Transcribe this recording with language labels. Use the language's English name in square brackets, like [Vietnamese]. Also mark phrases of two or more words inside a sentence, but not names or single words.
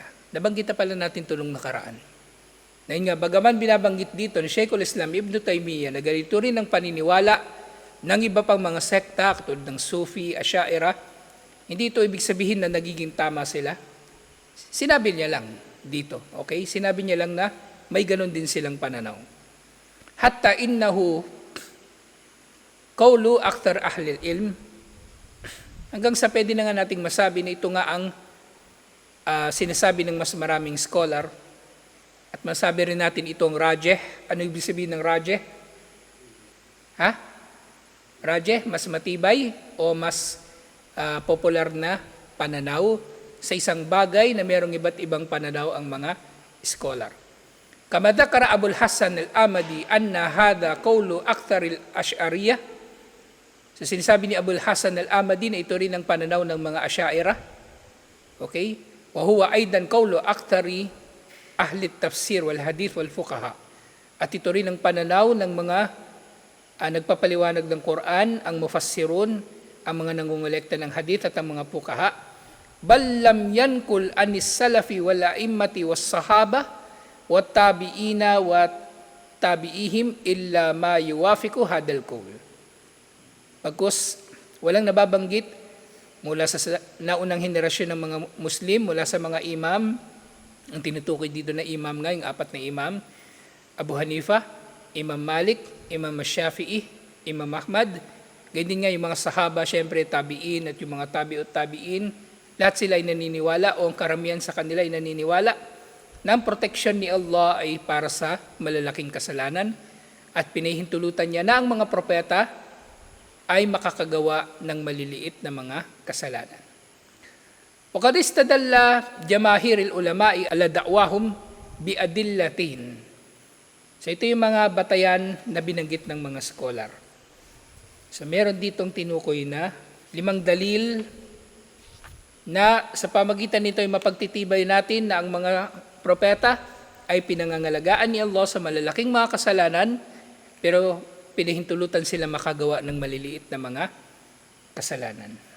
[Filipino] Nabanggit pala natin ito nung nakaraan. Ngayon nga, bagaman binabanggit dito ni Shaykhul Islam Ibn Taymiyyah na ganito rin ang paniniwala ng iba pang mga sekta, katulad ng Sufi, Asy'ariyah, hindi ito ibig sabihin na nagiging tama sila. Sinabi niya lang dito, okay? Sinabi niya lang na may ganon din silang pananaw. [Arabic] حتى إنه قول أكثر أهل العلم, [Filipino] hanggang sa pwede na nga nating masabi na ito nga ang sinasabi ng mas maraming scholar. At masabi rin natin itong rajeh. Ano ibig sabihin ng rajeh? Ha? Rajeh, mas matibay o mas popular na pananaw sa isang bagay na mayroong iba't ibang pananaw ang mga scholar. [Arabic] كما ذكر أبو الحسن الآمدي أن هذا قول أكثر الأشعرية. [Filipino] So sinasabi ni Abul Hasan al-Amadi na ito rin ang pananaw ng mga Asy'ariyah. Okay? [Arabic] وهو أيضا قول أكثر أهل التفسير والحديث والفقهاء. [Filipino] At ito rin ang pananaw ng mga nagpapaliwanag ng Quran, ang mufassirun, ang mga nangungulekta ng hadith at ang mga fuqaha. [Arabic] بل لم ينقل عن السلف والأئمة والصحابة والتابعين وتابعيهم إلا ما يوافق هذا القول. [Filipino] Pagkus walang nababanggit mula sa naunang henerasyon ng mga Muslim, mula sa mga imam. Ang tinutukoy dito na imam nga, yung apat na imam, Abu Hanifa, Imam Malik, Imam Shafi'i, Imam Ahmad. Ganyan nga yung mga sahaba, syempre tabi'in at yung mga [Arabic] تابعو التابعين. [Filipino] Lahat sila ay naniniwala o ang karamihan sa kanila ay naniniwala na ang proteksyon ni Allah ay para sa malalaking kasalanan at pinahintulutan niya na ang mga propeta ay makakagawa ng maliliit na mga kasalanan. [Arabic] وقد استدل جماهير العلماء على دعواهم بأدلتين. [Filipino] So ito yung mga batayan na binanggit ng mga scholar. So meron ditong tinukoy na 5 dalil na sa pamagitan nito ay mapagtitibay natin na ang mga propeta ay pinangangalagaan ni Allah sa malalaking mga kasalanan pero pinahintulutan sila makagawa ng maliliit na mga kasalanan.